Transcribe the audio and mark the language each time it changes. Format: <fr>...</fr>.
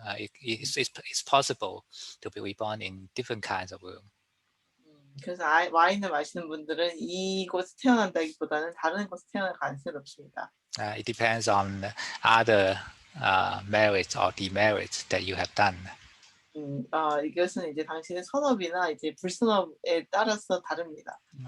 <en>It's possible to be reborn in different kinds of womb.</en> <ko>그래서 와인을 마시는 분들은 이곳에 태어난다기보다는 다른 곳에 태어날 가능성이 높습니다.</ko> <en>It depends on other merits or demerits that you have done.</en> <ko>이것은 이제 당신의 선업이나 이제 불선업에 따라서 다릅니다.</ko>